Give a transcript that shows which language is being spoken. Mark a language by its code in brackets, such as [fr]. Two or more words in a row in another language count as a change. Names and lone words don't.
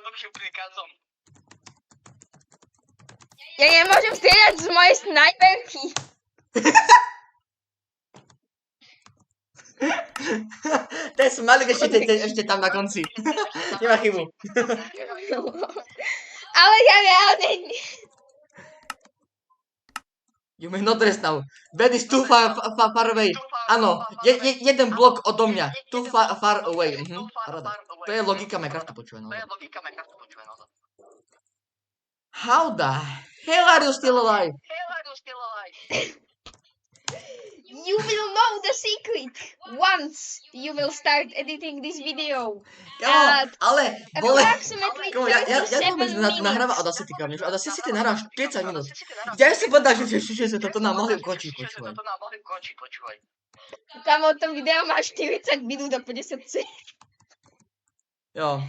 [sk] Ja nemôžem strieľať z mojej snajperky. To je smalík ešte tam na konci. Nemá chybu. Ale ja reálne... [en] You may not rest now. Bed is too far away. [sk] Áno, jeden blok odo mňa. [en] Too far away. [sk] Rada. To je logika Minecrafta, počúvaj. [en] How the hell are you still alive? You will know the secret once you will start editing this video. [sk] Kamo, ale, vole, Approximately kamo, ja 37 vôbec nahráva Audacity, kamo, že Audacity ty nahrávaš 40 minút. Ja som povedal, že sa toto nám mohli ukončiť, počúvaj. Kamo, to video má 40 minút a 50 sekúnd. Jo.